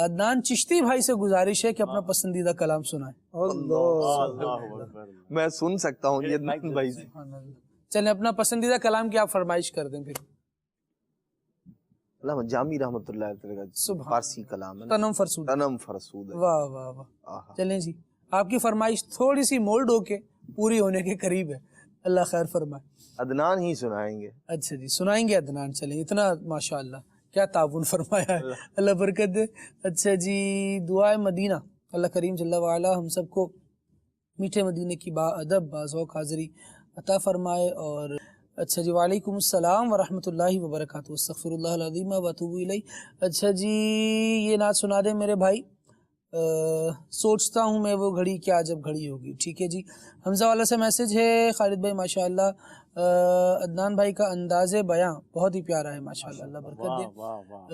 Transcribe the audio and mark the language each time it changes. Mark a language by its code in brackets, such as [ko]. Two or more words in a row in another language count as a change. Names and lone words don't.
[ur] عدنان چشتی بھائی سے گزارش ہے کہ اپنا پسندیدہ کلام سنائیں. میں سن سکتا ہوں یہ بھائی. چلیں اپنا پسندیدہ کلام کی آپ فرمائش کر دیں پھر. علامہ جامی رحمۃ اللہ علیہ کا فارسی کلام ہے، [fa] تنم فرسود. تنم فرسود. [ur] واہ واہ واہ. چلیں جی آپ کی فرمائش تھوڑی سی مولڈ ہو کے پوری ہونے کے قریب ہے. اللہ خیر فرمائے. عدنان ہی سنائیں گے. اچھا جی سنائیں گے عدنان. چلیں اتنا ماشاءاللہ کیا تعاون فرمایا ہے, اللہ برکت دے. اچھا جی دعائے مدینہ. اللہ کریم [ar] جل وعلا [ur] ہم سب کو میٹھے مدینے کی با ادب با ذوق حاضری عطا فرمائے. اور اچھا جی [ar] وعلیکم السلام ورحمۃ اللہ وبرکاتہ. استغفر اللہ العظیم و اتوب الیہ. [ur] اچھا جی یہ نعت سنا دیں میرے بھائی. سوچتا ہوں میں وہ گھڑی کیا جب گھڑی ہوگی. ٹھیک ہے جی. حمزہ والا سے میسج ہے خالد بھائی ماشاءاللہ. عدنان بھائی کا انداز بیاں بہت ہی پیارا ہے ماشاءاللہ, اللہ برکت دے.